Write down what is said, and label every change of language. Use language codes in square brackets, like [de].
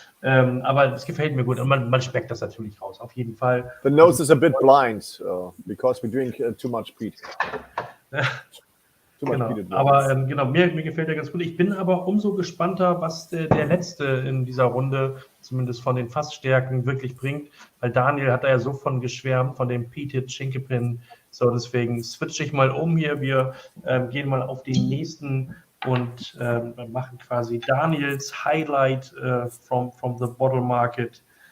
[de] Aber es gefällt mir gut und man schmeckt das natürlich raus, auf jeden Fall. [en] The nose is a bit blind because we drink too much peat. [de] Genau. Aber genau, mir gefällt der ganz gut. Ich bin aber umso gespannter, was der Letzte in dieser Runde, zumindest von den Fassstärken, wirklich bringt. Weil Daniel hat da ja so von geschwärmt, von dem Peated Chinkepin. So, deswegen switche ich mal um hier. Wir gehen mal auf den nächsten und machen quasi Daniels Highlight [en] from the Bottle Market.